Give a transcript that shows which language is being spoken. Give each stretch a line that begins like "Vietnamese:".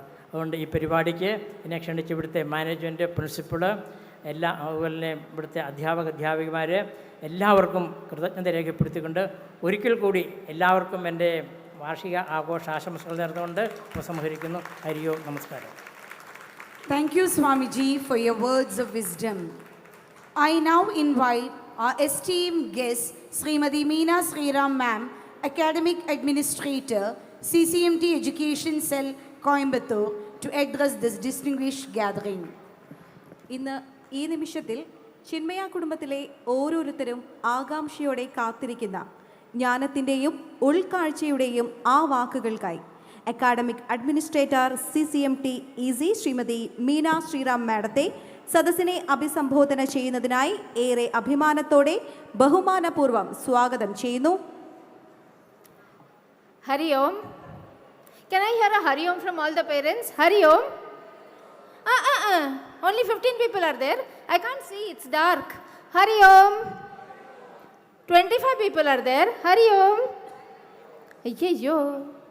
Malayalam: അതുകൊണ്ട് ഈ പരിപാടിക്ക് എന്നെ ക്ഷണിച്ച് ഇവിടുത്തെ മാനേജ്മെൻറ്റ്, പ്രിൻസിപ്പള്, അതുപോലെ തന്നെ ഇവിടുത്തെ അധ്യാപികമാർ എല്ലാവർക്കും കൃതജ്ഞത രേഖപ്പെടുത്തിക്കൊണ്ട് ഒരിക്കൽ കൂടി എല്ലാവർക്കും എൻ്റെ വാർഷിക ആഘോഷ ആശംസകൾ നേർന്നുകൊണ്ട് ഉപസംഹരിക്കുന്നു. ഹരിയോ, നമസ്കാരം.
English: Thank you, Swamiji, for your words of wisdom. I now invite our esteemed guest, Srimati Meena Sriram Ma'am, Academic Administrator, CCMT Education Cell, Coimbatore, to address this distinguished gathering.
Malayalam: ഇന്ന് ഈ നിമിഷത്തിൽ ചിന്മയ കുടുംബത്തിലെ ഓരോരുത്തരും ആകാംക്ഷയോടെ കാത്തിരിക്കുന്ന ജ്ഞാനത്തിൻ്റെയും ഉൾക്കാഴ്ചയുടെയും ആ വാക്കുകൾക്കായി academic administrator CCMT EZ Shrimati Meena Sriram മാഡത്തെ സദസ്സിനെ അഭിസംബോധന ചെയ്യുന്നതിനായി ഏറെ അഭിമാനത്തോടെ ബഹുമാനപൂർവ്വം സ്വാഗതം ചെയ്യുന്നു.
English: Hari Om. Can I hear a Hari Om from all the parents? Hari Om. Only 15 people are there. I can't see. It's dark. Hari Om. 25 people are there. Hari Om. Ayyo.